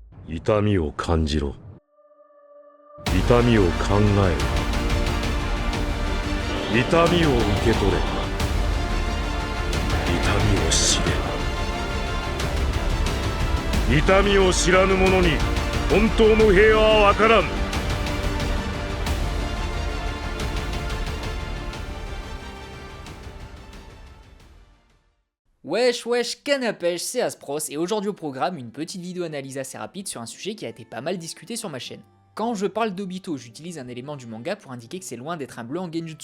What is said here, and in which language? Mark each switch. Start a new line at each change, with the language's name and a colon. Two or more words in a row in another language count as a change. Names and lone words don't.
Japanese: 痛みを感じろ。痛みを考えろ。痛みを受け取れ。痛みを知れ。痛みを知らぬ者に本当の平和は分からん。
French: Wesh wesh, canapèche, c'est Aspros et aujourd'hui au programme une petite vidéo analyse assez rapide sur un sujet qui a été pas mal discuté sur ma chaîne. Quand je parle d'Obito, j'utilise un élément du manga pour indiquer que c'est loin d'être un bleu en genjutsu.